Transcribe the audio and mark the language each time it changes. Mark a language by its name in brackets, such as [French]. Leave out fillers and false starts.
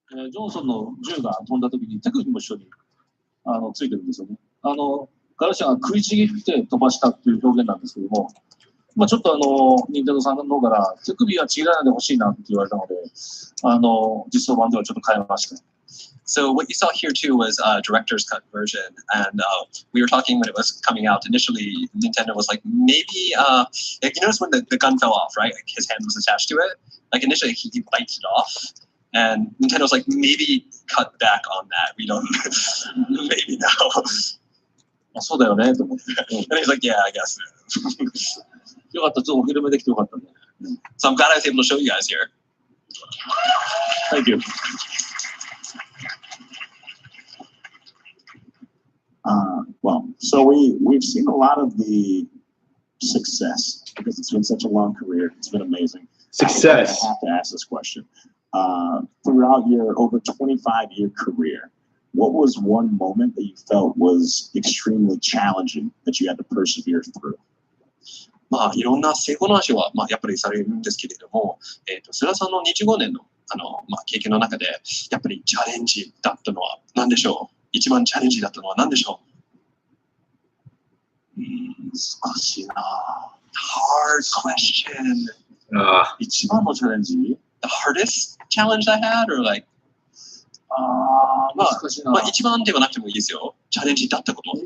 [Japanese] ジョンソンの銃が飛んだ時に手首も一緒についてるんですよね。ガルシアが食いちぎって飛ばしたっていう表現なんですけども、ちょっと任天堂さんの方から手首はちぎらないでほしいなって言われたので、実装版ではちょっと変えました。 [English] So what you saw here too was a director's cut version, and we were talking when it was coming out. Initially, Nintendo was like, maybe, like you notice when the gun fell off, right? Like his hand was attached to it. Like initially he bites it off, and Nintendo's like, maybe cut back on that. We don't, maybe no. [Japanese] そうだよねと思って。 [English] And he's like, yeah, I guess. [Japanese] よかった、ちょっとお披露目できてよかったね。 [English] So I'm glad I was able to show you guys here. Thank you. Well, so we've seen a lot of the success because it's been such a long career. It's been amazing. Success. I have to ask this question. Throughout your over 25-year career, what was one moment that you felt was extremely challenging that you had to persevere through? [Japanese] いろんな成功の話は、やっぱりされるんですけれども、菅さんの25年の、経験の中で、やっぱりチャレンジだったのは何でしょう？一番チャレンジだったのは何でしょう？難しいな。 [English] Hard question. [Japanese] 一番のチャレンジ？ [English] The hardest challenge I had, or like? [Japanese] 難しいな。一番ではなくてもいいですよ。チャレンジだったこと。